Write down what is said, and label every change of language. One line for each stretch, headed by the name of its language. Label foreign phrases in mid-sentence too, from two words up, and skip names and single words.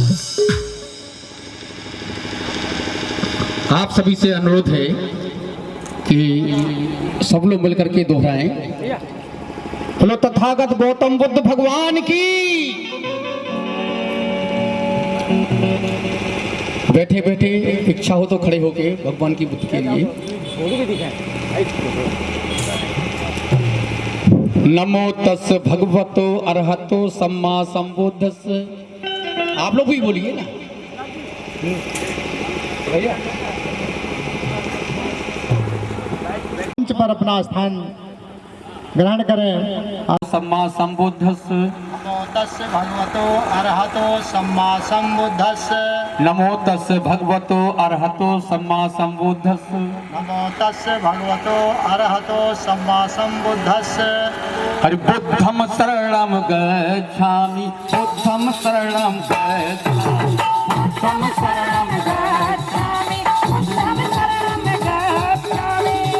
Hindi: आप सभी से अनुरोध है कि सब लोग मिलकर के दोहराएं। बोलो तथागत गौतम बुद्ध भगवान की। बैठे बैठे इच्छा हो तो खड़े होके भगवान की बुद्ध के लिए
Pali: नमो तस् भगवतो अरहतो सम्मा संबुद्धस्स।
Hindi: आप लोग भी बोलिए ना भैया। मंच पर अपना स्थान ग्रहण करें।
Pali: सम्मा संबुद्धस्स। नमो तस् भगवतो अरहतो सम्मा संबुद्धस्स। नमो तस् भगवतो अरहतो सम्मा संबुद्धस्स। नमो तस् भगवतो अरहतो सम्मा संबुद्धस्स। हरि बुद्धम शरणं गच्छामि बुद्धम शरणं गच्छामि बुद्धम शरणं गच्छामि बुद्धम शरणं गच्छामि।